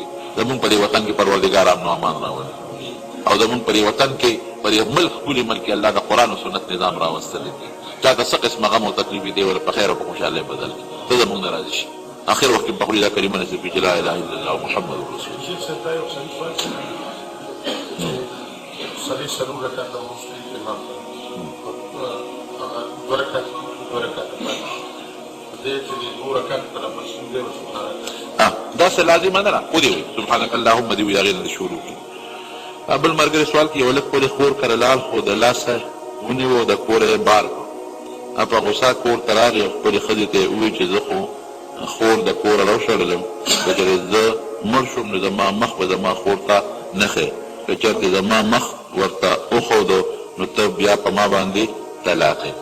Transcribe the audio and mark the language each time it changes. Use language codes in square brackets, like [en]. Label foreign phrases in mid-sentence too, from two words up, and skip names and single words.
[ps] زموږ په دې وطن کې پروردګار امن او امان راولي، او زموږ په دې وطن کې په دې ملک ښکلي ملک کې الله د قرآن او سنت نظام راوستلی دی. چا ته څه قسمه غم او تکلیف دی ورته په خیر او په خوشحالۍ بدل کړي. ته زموږ نه راضي شي. آخر وخت کې په خپله دا کلمه نصیب کړي چې [ar] لا اله الا الله محمد رسول الله. [ur] صحیح سلوک رکھا تھا اس کے امام برکت [ps] داسې لازمه نه ده. خو دې وایي سبحانک اللهم دې وایي هغې نه د شروع کړي. بل ملګري سوال کوي یو لږ پورې خور کره لاړ خو د لاسه ونیو د کوره یې بار کړو. په غوسه کور ته راغی او خپلې ښځې ته یې ووایي چې زه خو خور د کوره راوشړلم، که چېرې زه مړ شوم نو زما مخ به زما خور ته نه ښیې، که چېرته زما مخ ورته وښودو نو ته بیا په ما باندې طلاق یې.